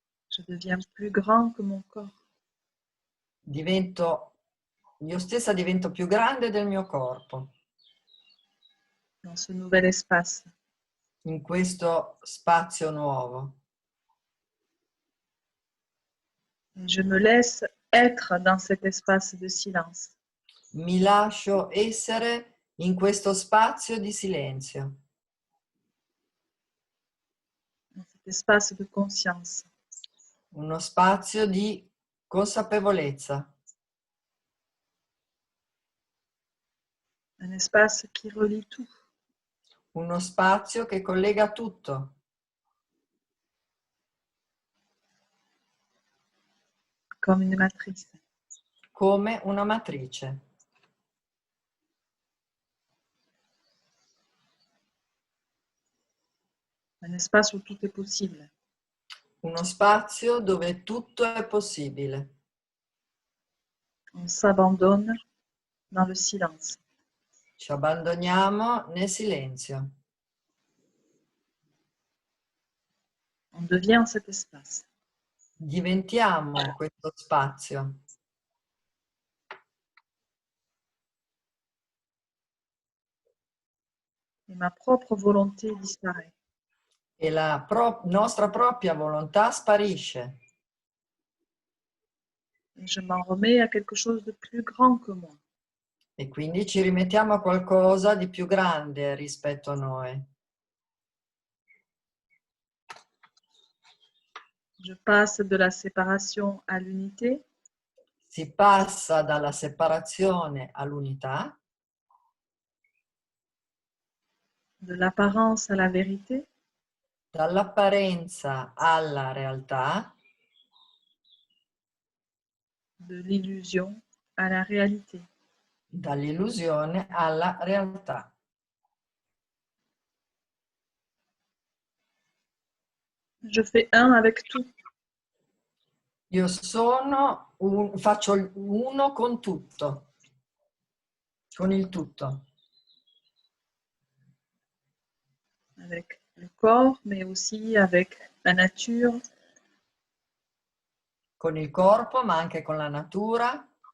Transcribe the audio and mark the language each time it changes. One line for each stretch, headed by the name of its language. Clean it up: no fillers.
French: Je deviens plus grand que mon corps.
Italian: Io stessa divento più grande del mio corpo.
French: Dans ce nouvel espace.
Italian: In questo spazio nuovo.
French: Et je me laisse être dans cet espace de silence.
Italian: Mi lascio essere in questo spazio di silenzio.
French: Dans cet espace de conscience.
Italian: Uno spazio di consapevolezza.
French: Un espace qui relie tout.
Italian: Uno spazio che collega tutto.
French: Comme une matrice.
Italian: Come una matrice.
French: Un espace où tout est possible.
Italian: Uno spazio dove tutto è possibile.
French: On s'abandonne dans le silence.
Italian: Ci abbandoniamo nel silenzio.
French: On devient cet espace.
Italian: Diventiamo questo spazio.
French: Et ma propre volonté disparaît.
Italian: E la nostra propria volontà sparisce.
French: Et je m'en remets à quelque chose de plus grand que moi.
Italian: E quindi ci rimettiamo a qualcosa di più grande rispetto a noi.
French: Je passe de la séparation à l'unité.
Italian: Si passa dalla separazione all'unità,
French: De l'apparence à la vérité.
Italian: dall'apparenza alla realtà,
French: De l'illusion à la réalité.
Italian: dall'illusione alla realtà.
French: Je fais un avec tout.
Italian: Io faccio uno con tutto, con il tutto,
French: Avec le corps, mais aussi avec la nature,
Italian: con il corpo, ma anche con la natura,